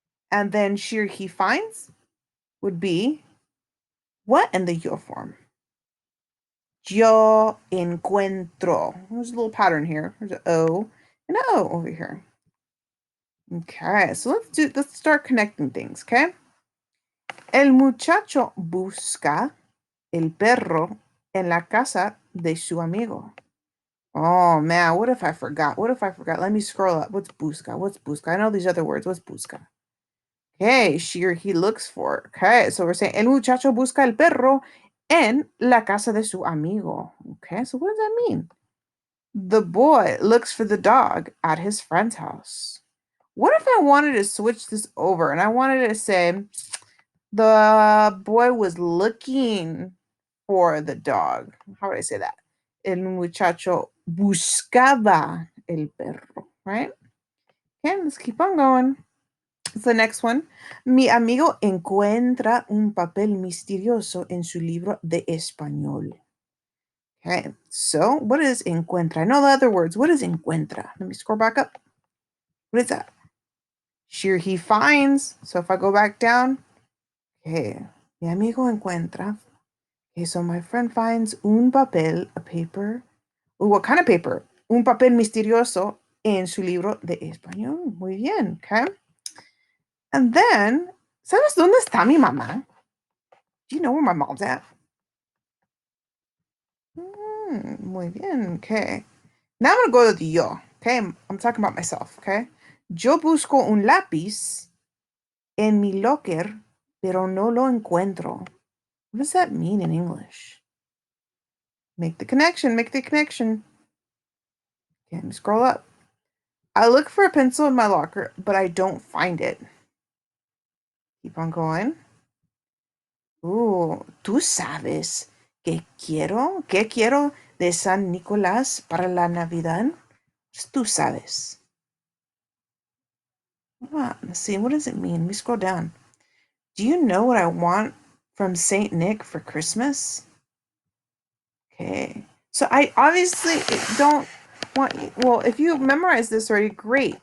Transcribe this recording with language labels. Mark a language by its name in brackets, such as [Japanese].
[English] And then she or he finds would be what in the yo form? [Spanish] Yo encuentro. [English] There's a little pattern here. There's an O and an O over here. Okay, so let's start connecting things, okay? [Spanish] El muchacho busca el perro en la casa de su amigo. [English] Oh man, what if I forgot? What if I forgot? Let me scroll up. What's busca? What's busca? I know these other words. What's busca? Okay, she or he looks for. Okay, so we're saying [Spanish] el muchacho busca el perro en la casa de su amigo. [English] Okay, so what does that mean? The boy looks for the dog at his friend's house. What if I wanted to switch this over and I wanted to say the boy was looking for the dog? How would I say that? [Spanish] El muchacho buscaba el perro, [English] right? Okay, let's keep on going. So the next one. [Spanish] Mi amigo encuentra un papel misterioso en su libro de español. [English] Okay, so what is encuentra? I know the other words. What is encuentra? Let me scroll back up. What is that? Sure, he finds. So if I go back down, okay, [Spanish] mi amigo encuentra. [English] Okay, so my friend finds [Spanish] un papel, [English] a paper. Ooh, what kind of paper? [Spanish] Un papel misterioso en su libro de español. Muy bien, okay? [English] And then, [Spanish] ¿sabes dónde está mi mamá? [English] Do you know where my mom's at? [Spanish] Muy bien, [English] okay. Now I'm going to go to the yo. Okay, I'm talking about myself. Okay. [Spanish] Yo busco un lápiz en mi locker, pero no lo encuentro. [English] What does that mean in English? Make the connection. Make the connection. Okay, let me scroll up. I look for a pencil in my locker, but I don't find it. Keep on going. [Spanish] ¿Tú sabes qué quiero de San Nicolás para la Navidad? Tú sabes. [English] Let's see, what does it mean? Let me scroll down. Do you know what I want from Saint Nick for Christmas? Okay. So I obviously don't want you, well, if you memorize this already, great.